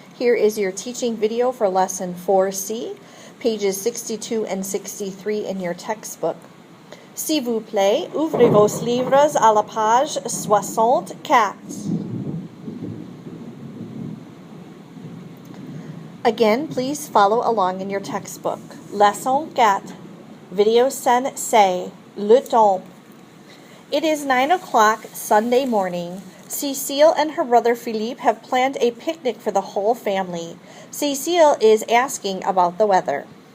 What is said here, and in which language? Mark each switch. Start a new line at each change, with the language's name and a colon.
English: Here is your teaching video for Lesson 4C, pages 62 and 63 in your textbook.
French: S'il vous plaît, ouvrez vos livres à la page 64.
English: Again, please follow along in your textbook.
French: Leçon 4, Video scène C, Le Temps.
English: It is 9 o'clock Sunday morning. Cécile and her brother Philippe have planned a picnic for the whole family. Cécile is asking about the weather.